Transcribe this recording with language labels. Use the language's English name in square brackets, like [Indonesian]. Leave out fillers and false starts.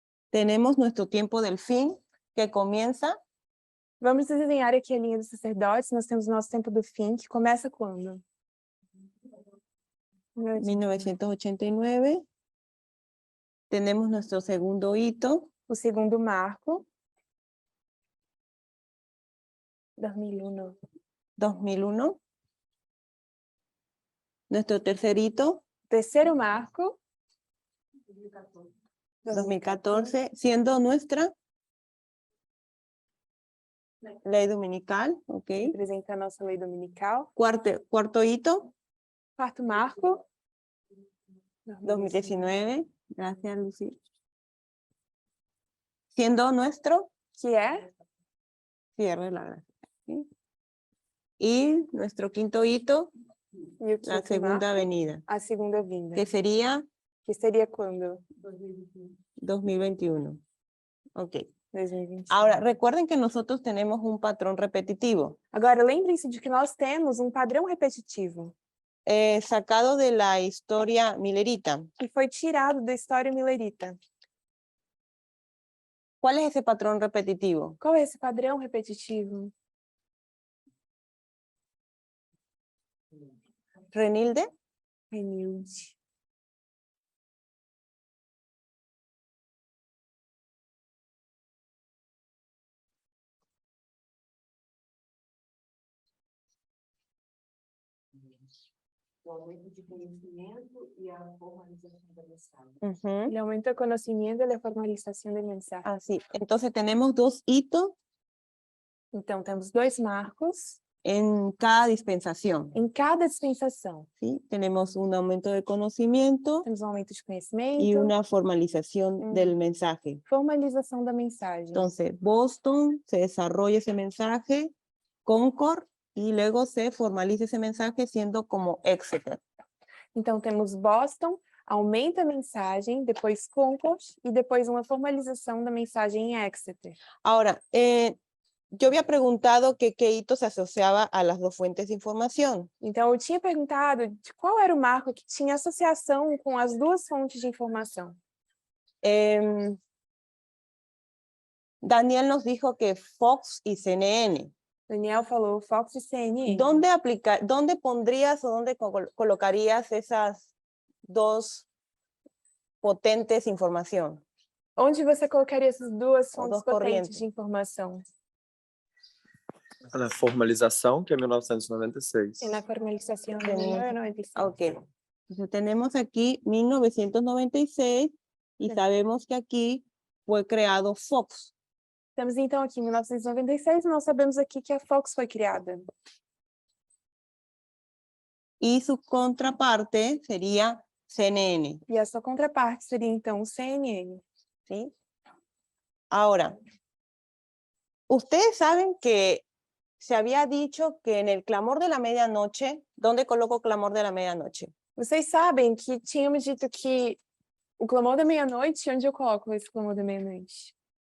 [Spanish] tenemos nuestro tiempo del fin, que comienza [Portuguese] Vamos desenhar aqui a linha dos sacerdotes. Nós temos o nosso tempo do fim, que começa quando? 1989. [Spanish] Tenemos nuestro segundo hito, [Portuguese] O segundo marco. [Spanish] 2001. [Portuguese] 2001. [Spanish] Nuestro tercer hito, [Portuguese] Terceiro marco. [Spanish] 2014, siendo nuestra ley dominical, ok. [Portuguese] Representa a nossa lei dominical. [Spanish] Cuarto hito, [Portuguese] Quarto marco. [Spanish] 2019, gracias Lucy. Siendo nuestro [Portuguese] Que é [Spanish] cierre la gracia. ¿Sí? Y nuestro quinto hito, [Portuguese] e o [Spanish] la [Portuguese] quinto [Spanish] segunda [Portuguese] marco, [Spanish] venida, [Portuguese] a segunda vinda. [Spanish] que sería [Portuguese] Que seria quando? [Spanish] 2021. Ok. [Portuguese] 2021. [Spanish] Ahora, recuerden que nosotros tenemos un patrón repetitivo, [Portuguese] Agora, lembrem-se de que nós temos um padrão repetitivo [Spanish] sacado de la historia milerita. [Portuguese] que foi tirado da história milerita. [Spanish] ¿Cuál es ese patrón repetitivo? [Portuguese] Qual é esse padrão repetitivo? [Spanish] Renilde, [Portuguese] Renilde. O aumento de conhecimento e a formalização da mensagem. [Spanish] Ujú. [Portuguese] Ele aumenta o conhecimento e a formalização da mensagem. [Spanish] Así. Entonces tenemos dos hitos [Portuguese] Então, temos dois marcos [Spanish] en cada dispensación. [Portuguese] em cada dispensação. [Spanish] ¿Sí? Tenemos un aumento de conocimiento [Portuguese] Temos um aumento de [Spanish] y [Portuguese] conhecimento, [Spanish] una formalización del mensaje. [Portuguese] formalização da mensagem. [Spanish] Entonces, Boston se desarrolla ese mensaje, Concord, y luego se formaliza ese mensaje siendo como Exeter. [Portuguese] Então, temos Boston, aumenta a mensagem, depois Concord, e depois uma formalização da mensagem em Exeter. [Spanish] Ahora, yo había preguntado que qué hito se asociaba a las dos fuentes de información. [Portuguese] Então, eu tinha perguntado de qual era o marco que tinha associação com as duas fontes de informação. [Spanish] Daniel nos dijo que Fox y CNN. [Portuguese] Daniel falou Fox e CNN. [Spanish] ¿Dónde pondrías o dónde colocarías esas dos potentes información? [Portuguese] Onde você colocaria essas duas Ou fontes duas potentes correntes. de informação? Na formalização, que é 1996. E na formalização de [Spanish] Tenemos- 1996. Ok. Entonces tenemos aquí 1996 y sabemos que aquí fue creado Fox. [Portuguese] Temos então aqui 1996 e nós sabemos aqui que a Fox foi criada. [Spanish] Y su contraparte sería CNN. [Portuguese] E a sua contraparte seria então o CNN. [Spanish] ¿Sí? Ahora, ustedes saben que se había dicho que en el clamor de la medianoche, ¿dónde coloco clamor de la medianoche? [Portuguese] Vocês sabem que tínhamos dito que o clamor da meia-noite, onde eu coloco esse clamor da meia-noite?